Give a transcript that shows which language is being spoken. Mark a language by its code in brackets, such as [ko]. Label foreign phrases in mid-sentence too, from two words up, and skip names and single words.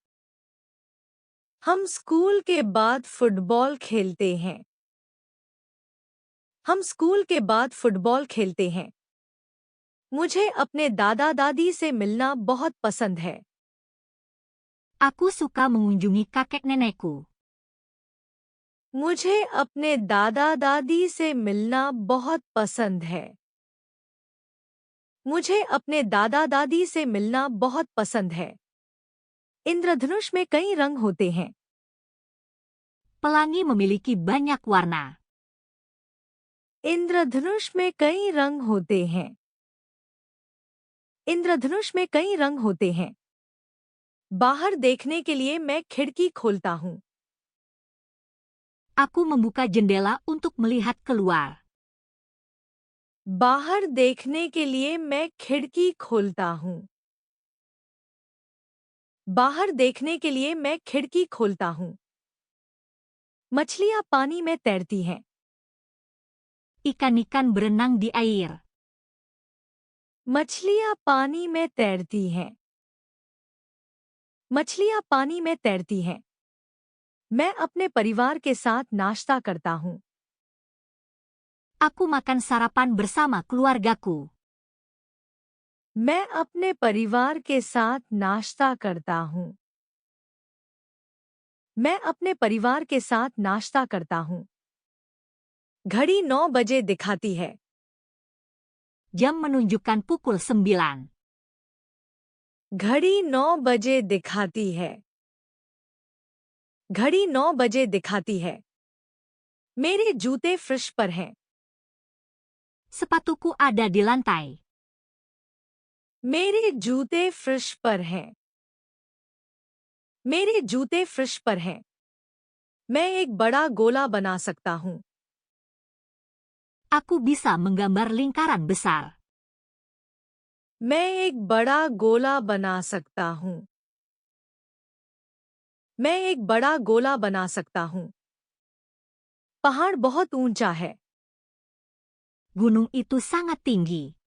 [hi] हम स्कूल के बाद फुटबॉल खेलते हैं। हम स्कूल के बाद फुटबॉल खेलते हैं। मुझे अपने दादा दादी से मिलना बहुत पसंद है। [id] Aku suka mengunjungi kakek nenekku. [hi] मुझे अपने दादा दादी से मिलना बहुत पसंद है। मुझे अपने दादा दादी से मिलना बहुत पसंद है। इंद्रधनुष में कई रंग होते हैं। [id] Pelangi memiliki banyak warna. [hi] इंद्रधनुष में कई रंग होते हैं। इंद्रधनुष में कई रंग होते हैं। बाहर देखने के लिए मैं खिड़की खोलता हूँ। [id] Aku membuka jendela untuk melihat keluar. [hi] बाहर देखने के लिए मैं खिड़की खोलता हूँ। बाहर देखने के लिए मैं खिड़की खोलता हूँ। मछलियाँ पानी में तैरती हैं। [id] Ikan-ikan berenang di air. [hi] मछलियाँ पानी में तैरती हैं। मछलियाँ पानी में तैरती हैं। मैं अपने परिवार के साथ नाश्ता करता हूँ। [id] Aku makan sarapan bersama keluargaku. [hi] मैं अपने परिवार के साथ नाश्ता करता हूँ। मैं अपने परिवार के साथ नाश्ता करता हूँ। घड़ी 9 बजे दिखाती है। [id] Jam menunjukkan pukul 9. [hi] घड़ी 9 बजे दिखाती है। घड़ी 9 बजे दिखाती है। मेरे जूते फर्श पर हैं। [id] Sepatuku ada di lantai. [hi] मेरे जूते फर्श पर हैं। मेरे जूते फर्श पर हैं। मैं एक बड़ा गोला बना सकता हूँ। [id] Aku bisa menggambar lingkaran besar. [hi] मैं एक बड़ा गोला बना सकता हूँ। मैं एक बड़ा गोला बना सकता हूँ। पहाड़ बहुत ऊंचा है। [id] Gunung itu sangat tinggi.